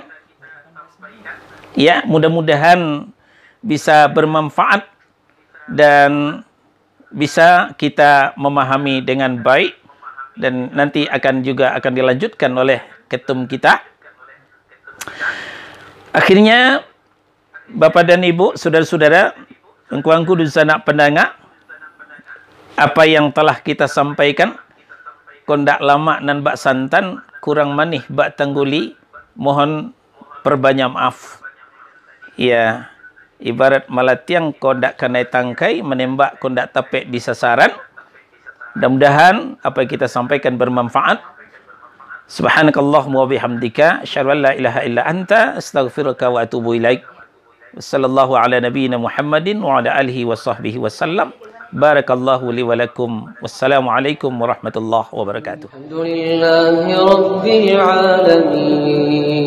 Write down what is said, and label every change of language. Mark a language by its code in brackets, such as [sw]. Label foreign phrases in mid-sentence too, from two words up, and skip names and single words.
[id] Ya, mudah-mudahan bisa bermanfaat dan bisa kita memahami dengan baik. Dan nanti akan dilanjutkan oleh ketum kita. Akhirnya, Bapak dan Ibu, saudara-saudara, engkau-engkau di sana pendengar, apa yang telah kita sampaikan, [min] kondak lama nan bak santan, kurang manih bak tangguli, mohon perbanyak maaf. Ya, ibarat malatiang kondak kanai tangkai, menembak kondak tapek di sasaran. [id] Mudah-mudahan apa yang kita sampaikan bermanfaat. [ar] سبحانك اللهم وبحمدك أشهد أن لا إله إلا أنت أستغفرك وأتوب إليك. صلى الله على نبينا محمد وعلى آله وصحبه وسلم. بارك الله لي ولكم. والسلام عليكم ورحمة الله وبركاته. الحمد لله رب العالمين.